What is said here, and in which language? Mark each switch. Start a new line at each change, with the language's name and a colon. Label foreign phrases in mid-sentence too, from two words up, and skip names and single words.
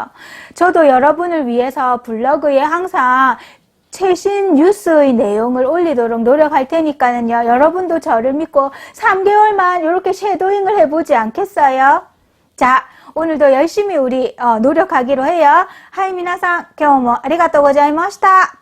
Korean: 저도 여러분을 위해서 블로그에 항상 최신 뉴스의 내용을 올리도록 노력할 테니까는요. 여러분도 저를 믿고 3개월만 이렇게 쉐도잉을 해보지 않겠어요? 자, 오늘도 열심히 우리 노력하기로 해요.
Japanese: はい皆さん, 今日もありがとうございました。